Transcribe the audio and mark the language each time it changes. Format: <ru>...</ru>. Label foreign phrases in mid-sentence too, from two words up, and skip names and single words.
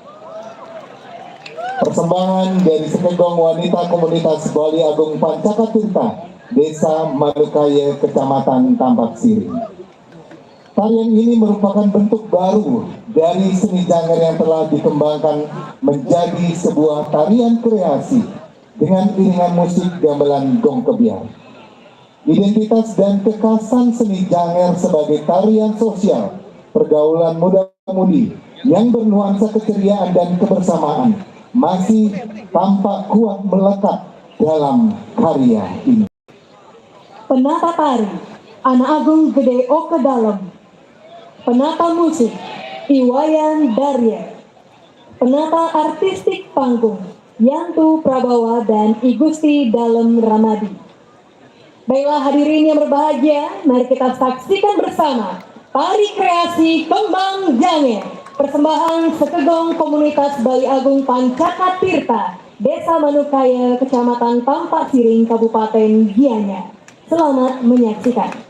<id>Persembahan dari Sekegong Wanita Komunitas Bali Agung Pancakatirta, Desa Manukaya, Kecamatan Tambak Siring. Tarian ini merupakan bentuk baru dari seni janger yang telah dikembangkan menjadi sebuah tarian kreasi dengan iringan musik gamelan gong kebiar. Identitas dan kekhasan seni janger sebagai tarian sosial pergaulan muda-mudi yang bernuansa keceriaan dan kebersamaan masih tampak kuat melekat dalam karya ini. Penata tari Anak Agung Gede Oke Dalem. Penata musik Iwayan Darye. Penata artistik panggung Yantu Prabawa dan Igusti Dalem Ramadi. Baiklah hadirin yang berbahagia, mari kita saksikan bersama tari kreasi Kembang Janger, persembahan Sekegong Komunitas Bali Agung Pancakatirta, Desa Manukaya, Kecamatan Tampak Siring, Kabupaten Gianyar. Selamat menyaksikan.</id>